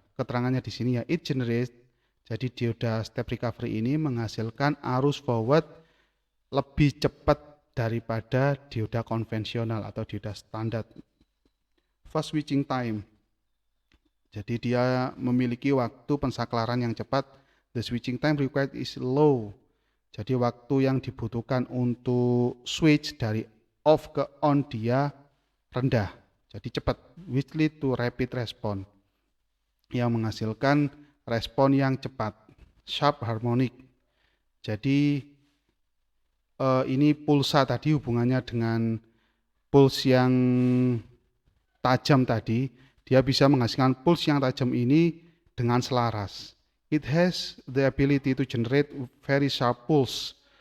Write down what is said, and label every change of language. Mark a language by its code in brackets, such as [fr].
[id] Keterangannya di sini ya, [en] it generates. [id] Jadi dioda step recovery ini menghasilkan arus forward lebih cepat daripada dioda konvensional atau dioda standar. [en] Fast switching time. [id] Jadi dia memiliki waktu pensaklaran yang cepat. [en] The switching time required is low. [id] Jadi waktu yang dibutuhkan untuk switch dari off ke on dia rendah. Jadi cepat, [en] which lead to rapid response, [id] yang menghasilkan respon yang cepat, [en] sharp harmonic. [id] Jadi ini pulsa tadi hubungannya dengan pulse yang tajam tadi, dia bisa menghasilkan pulse yang tajam ini dengan selaras. [en] It has the ability to generate very sharp pulse.